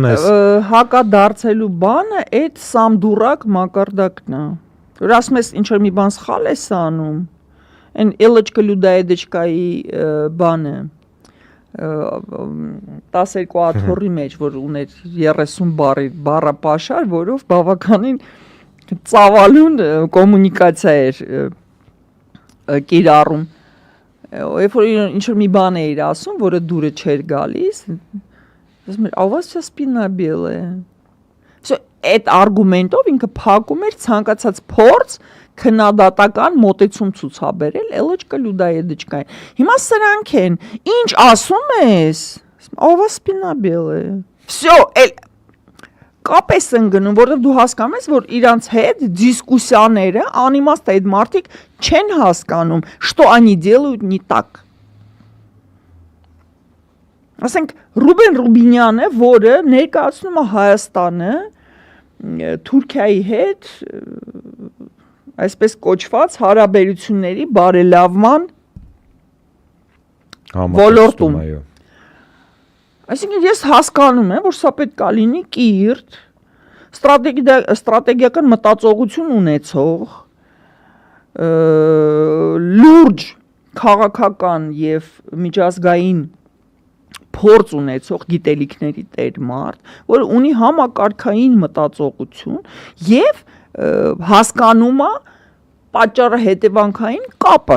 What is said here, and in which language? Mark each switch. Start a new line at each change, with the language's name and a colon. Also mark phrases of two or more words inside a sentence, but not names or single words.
Armenian: հակադարձելու բանը այդ
Russian: сам дурак
Armenian: մակարդակն է։ Որ ասում ես ինչ որ մի բան սխալ ես անում, այն Էլեչկա Լյուդայեդեչկայի բանը 12 աթոռի մեջ, որ ուներ 30 բառապաշար, որով բավականին ծավալուն կոմունիկացիա էր կիրառում։ Երբ որ ինչ-որ մի բան էր ասում, որը դուրը չէր գալիս, ասում էր,
Russian: «А у вас всё спина белая»։
Armenian: Այդ արգումենտով ինքը փակում էր ցանկացած փորձ քննադատական մոտեցում ցուցաբերել Էլեչկա Լյուդայեդեչկային։ Հիմա սրանք են, ինչ ասում ես,
Russian: «А у вас спина белая»։ Всё,
Armenian: կապ ես ընկնում, որովհետև դու հասկանում ես, որ իրանց հետ դիսկուսիաները անիմաստ այդ մարդիկ չեն հասկանում,
Russian: что они делают не так։
Armenian: Ասենք Ռուբեն Ռուբինյանը, որը ներկայացնում է Հայաստանը Թուրքիայի հետ այսպես կոչված հարաբերությունների բարելավման ոլորտում։ Այսինքն ես հասկանում եմ, որ սա պետք է լինի կիրթ, ստրատեգիական մտածողություն ունեցող, լուրջ քաղաքական եւ միջազգային փորձ ունեցող գիտելիքների տեր մարդ, որ ունի համակարգային մտածողություն եւ հասկանում է պատճառը հետևանքային կապը։